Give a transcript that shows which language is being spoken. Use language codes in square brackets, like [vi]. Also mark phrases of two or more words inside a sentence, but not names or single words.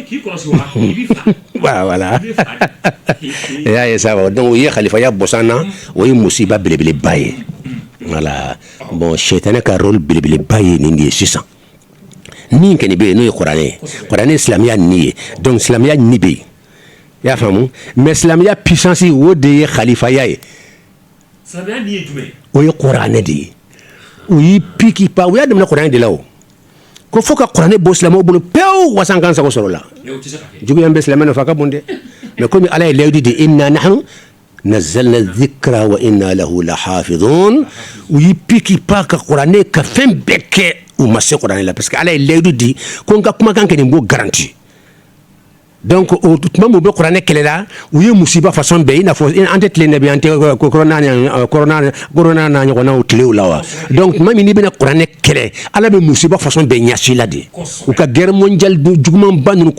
[bm] voilà i y'a ye sa donc o ye khalifaya bɔsan na o ye musiba belebeleba ye voilà bon shaytané ka rôle belebeleba ye nin de ye sisan min kɛni bɛ yen n'o ye kuranɛ silamɛya ni ye donc silamɛya ni bɛ yen i y'a faamu mais silamɛya puissance o de ye khalifaya ye silamɛya ni ye jumɛn o ye kuranɛ de ye o y'i piki pa o y'a daminɛ kuranɛ de la o ko fo ka kuranɛ bɔ silamɛw bolo pewu wasan kan sago sɔrɔ la juguya bɛ silamɛ nɔfɛ a ka bon dɛ mais komi ala ye layidu de [ar] إنا نحن نزلنا الذكر وإنا له لحافظون [bm] u y'i piki pa ka kuranɛ ka fɛn bɛɛ kɛ u ma se kuranɛ la [fr] parce que [bm] ala ye layidu di ko n ka kumakan kɛ nin b'o garanti donc o tuma min u bɛ kuranɛ kɛlɛ la u ye musiba façon bɛɛ i n'a fɔ an tɛ tile nabi an tɛ corona n'a ɲɔgɔnnaw tilew la wa donc tuma min n'i bɛna kuranɛ kɛlɛ ala bɛ musiba façon bɛɛ ɲɛsi la de u ka [fr] guerre mondiale [bm] jugumanba ninnu